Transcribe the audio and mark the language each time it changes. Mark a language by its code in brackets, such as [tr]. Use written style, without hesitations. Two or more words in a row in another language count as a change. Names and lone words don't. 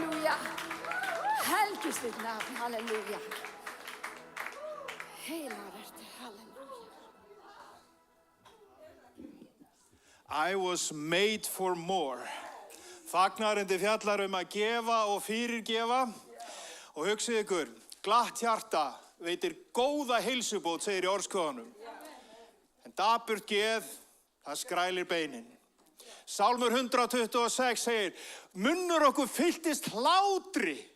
[is] Halleluja. Helgist þitt nafn. Halleluja. Heilagur ertu. Halleluja. [en] I was made for more. [is] Fagnaðarindi fjallar að gefa og fyrirgefa. Og hugsið ykkur, glatt hjarta veitir góða heilsubót, segir í orðskóðanum. En dapurt geð, það skrælir beinin. Sálmur 126 segir, munnur okkur fylltist hlátri.